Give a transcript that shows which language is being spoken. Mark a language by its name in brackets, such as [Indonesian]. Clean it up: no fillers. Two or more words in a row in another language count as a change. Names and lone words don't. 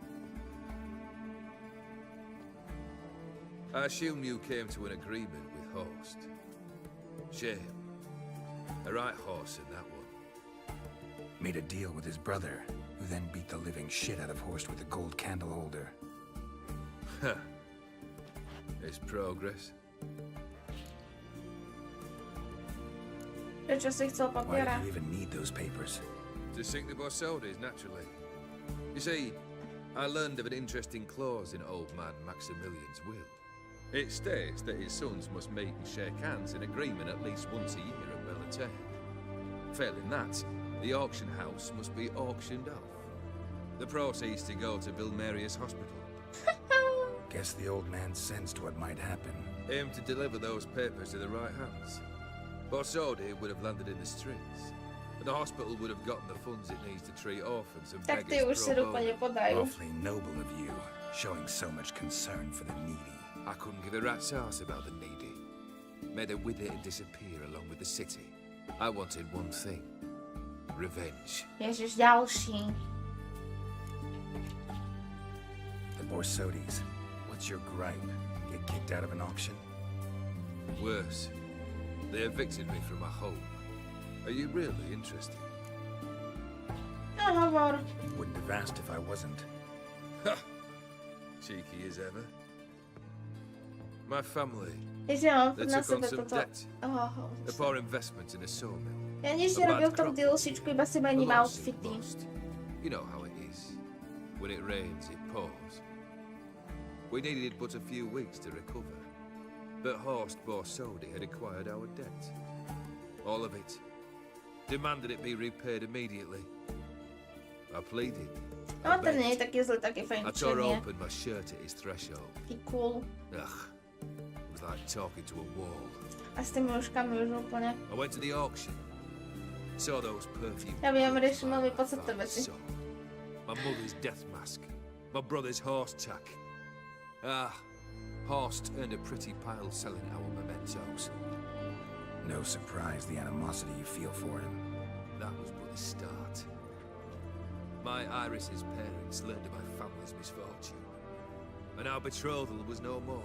[English] I assume you came to an agreement with Horst. Shame. A right horse in that one. Made a deal with his brother, who then beat the living shit out of Horst with a gold candle holder. Huh. It's progress. [Slovak] Prečo si chcel [English] Why [Slovak] papiera? [English] do you even need those papers? To sink the Borsodis, naturally. You see, I learned of an interesting clause in old man Maximilian's will. It states that his sons must meet and shake hands in agreement at least once a year at Bellatane. Failing that, the auction house must be auctioned off. The proceeds to go to Vilmerius Hospital. Guess the old man sensed what might happen. Aim to deliver those papers to the right hands. Borsodi would have landed in the streets, and the hospital would have gotten the funds it needs to treat orphans and [Slovak] Tak ty [English] beggars [Slovak] už si [Latin] pro dopa bono. [Slovak] nepodajú. [English] Awfully noble of you, showing so much concern for the needy. I couldn't give a rat's ass about the needy. Made her with it and disappear along with the city. I wanted one thing. Revenge. [Slovak] Ježiš, ďalší. [English] The Borsodis. What's your gripe? Get kicked out of an auction? Worse. They evicted me from my home. Are you really interested? [Slovak] No hovor. [English] Wouldn't have asked if I wasn't. Ha! Cheeky as ever. My family. [Slovak] Ježiš, ja mám [English] They [Slovak] na [English] took on [Slovak] sebe [English] some [Slovak] toto. [English] debt. Oh, A poor investment in a sawmill. [Slovak] ja nič nerobil v tom DLCčku, iba si mením [English] A loss [Slovak] outfity. [English] lost. You know how it is. When it rains, it pours. We needed but a few weeks to recover. But Horst Borsodi had acquired our debt. All of it. Demanded it be repaid immediately. I pleaded. [Slovak] No, [English] I [Slovak] ten nie je [English] begged. [Slovak] taký zlý, taký [English] I tore [Slovak] fajnčenie. [English] open my shirt at his threshold. [Slovak] Taký cool. Ugh. [English] It was like talking to a wall. [Slovak] A s tými uškami už úplne. [English] I went to the auction. Saw those perfume. [Slovak] Ja viem, [English] goods [Slovak] riešim veľmi [English] lying [Slovak] podstatné [English] by my [Slovak] veci. [English] soul. My mother's death mask. My brother's horse tack. Ah, Horst earned a pretty pile selling our mementos. No surprise the animosity you feel for him. That was but the start. My Iris's parents learned of my family's misfortune, and our betrothal was no more.